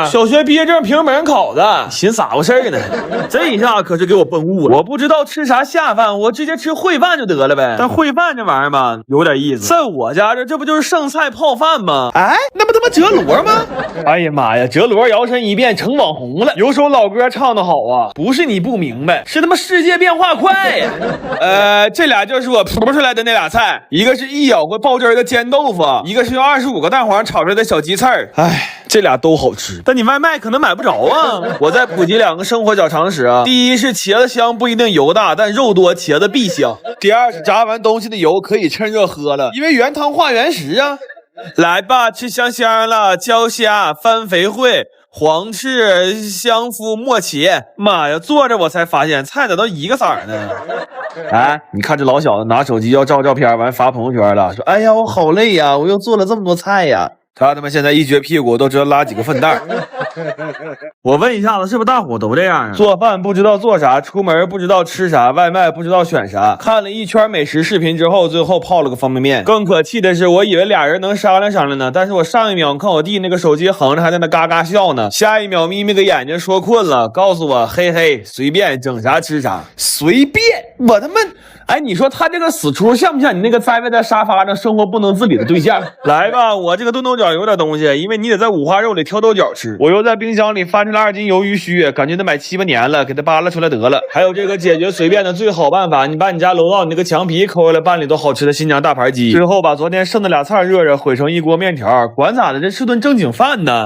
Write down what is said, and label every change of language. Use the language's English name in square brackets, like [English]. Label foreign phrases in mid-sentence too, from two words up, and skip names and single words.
[Chinese] 小學畢業證評門考的，尋啥回事呢？這一下可是給我崩悟了，我不知道吃啥下飯，我直接吃烩飯就得了唄。但烩飯這玩意兒吧，有點意思，在我家這不就是剩菜泡飯嗎？哎，那不他媽哲羅嗎？哎呀媽呀，哲羅摇身一变成網紅了。有首老歌唱得好啊，不是你不明白，是他媽世界變化快呀。這倆就是我撲出來的那倆菜，一個是一咬過爆汁的煎豆腐，一個是用25個蛋黃炒出來的小雞翅兒。哎，這倆都好吃，但你外賣可能買不着啊。我再普及2個生活小常識啊。第一是茄子香不一定油大，但肉多茄子必香。第二是炸完東西的油可以趁熱喝了，因為原湯化原食啊。來吧，吃香香了，焦蝦、番肥燴、黃翅、香麩、墨茄。媽呀，坐着我才發現菜咋都一個色兒呢？哎，你看這老小子拿手機要照照片，完發朋友圈了，說哎呀我好累呀，我又做了這麼多菜呀。他們現在一撅屁股都知道拉幾個糞蛋。我問一下子，是不是大夥都這樣啊？做飯不知道做啥，出門不知道吃啥，外賣不知道選啥。看了一圈美食視頻之後，最後泡了個方便麵。更可氣的是，我以為倆人能商量商量呢，但是我上一秒看我弟那個手機橫着，還在那嘎嘎笑呢，下一秒眯眯個眼睛說困了，告訴我嘿嘿隨便整啥吃啥，隨便。我他媽，哎，你說他這個死出像不像你那個栽在沙發上生活不能自理的對象？來吧，我這個燉豆角有點東西，因為你得在五花肉裡挑豆角吃。我又在冰箱裡翻出了2斤鱿魚鬚，感覺得買7、8年了，給它扒拉出來得了。還有这個解決隨便的最好辦法，你把你家樓道你那個牆皮摳下來拌裡頭好吃的新疆大盤雞，最後把昨天剩的倆菜熱熱混成一鍋麵條，管咋的，這是頓正經飯呢。